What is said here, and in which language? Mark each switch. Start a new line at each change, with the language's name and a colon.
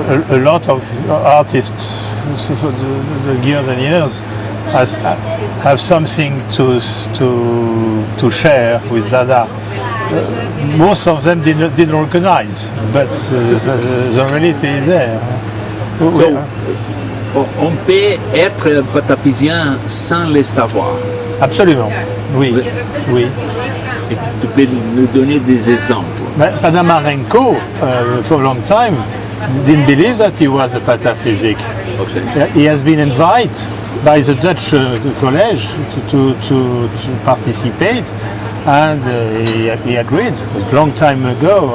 English: A lot of artists for the years and years have something to share with Dada. Most of them didn't recognize, but the reality is there.
French: So, on peut être pataphysien sans le savoir. Absolument, oui, oui. Et tu peux nous donner des exemples.
English: But Panamarenko, for a long time, didn't believe that he was a pataphysic. Okay. He has been invited by the Dutch college to participate, and he agreed a long time ago.